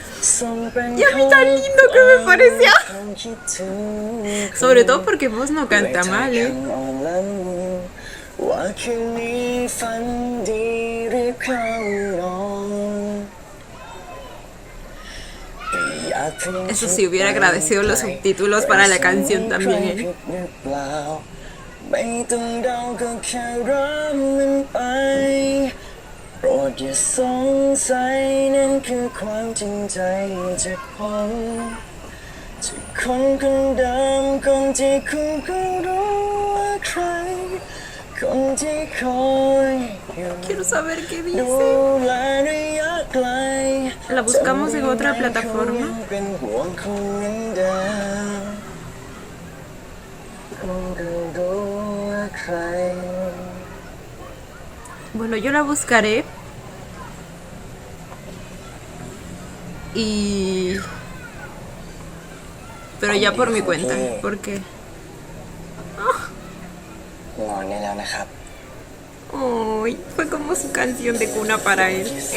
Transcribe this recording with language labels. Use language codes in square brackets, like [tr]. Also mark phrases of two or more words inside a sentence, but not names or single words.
[es] Y a mí tan lindo que me pareció. Sobre todo porque vos no canta mal, ¿eh? Eso sí, hubiera agradecido los subtítulos para la canción también, ¿eh? [th] ไม่ต้องเดาก็แค่รับมันไปโปรดอย่าสงสัยนั่นคือความจริงใจจากผมจากคนคนเดิมคนที่คุณก็รู้ว่าใครคนที่คอยอยู่ [es] Quiero saber qué dice. La buscamos en otra plataforma. Bueno, yo la buscaré pero ya por mi cuenta, porque fue como su canción de cuna para él.